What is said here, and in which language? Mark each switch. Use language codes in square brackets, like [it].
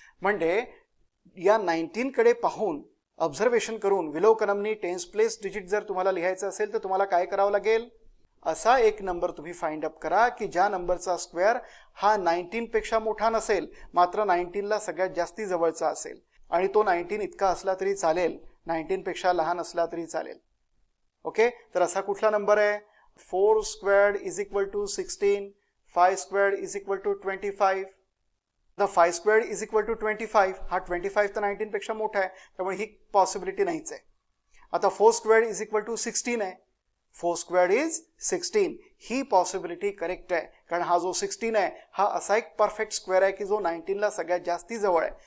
[mr] म्हणजे या 19 कडे पाहून ऑब्झर्वेशन करून विलोकनमनी टेन्स प्लेस डिजिट जर तुम्हाला लिहायचं असेल तर तुम्हाला काय करावं लागेल? असा एक नंबर तुम्ही फाइंड अप करा की ज्या नंबरचा स्क्वेअर हा 19 पेक्षा मोठा नसेल, मात्र 19 ला सगळ्यात जास्ती जवळचा असेल, आणि तो 19 इतका असला तरी चालेल, 19 पेक्षा लहान असला तरी चालेल. ओके, तर असा कुठला नंबर आहे? [en] 4 squared is equal to 16, 5 squared is equal to 25. The 5 squared is equal to 25, [mr] हा 25 तर 19 पेक्षा मोठा आहे, त्यामुळे ही पॉसिबिलिटी नाहीच आहे. आता [en] 4 squared is equal to 16 [mr] आहे, [en] 4 squared is 16, [mr] he possibility correct आहे. कारण हा जो 16 आहे हा असा एक परफेक्ट स्क्वेअर आहे की जो 19 ला सगळ्यात जास्ती जवळ आहे.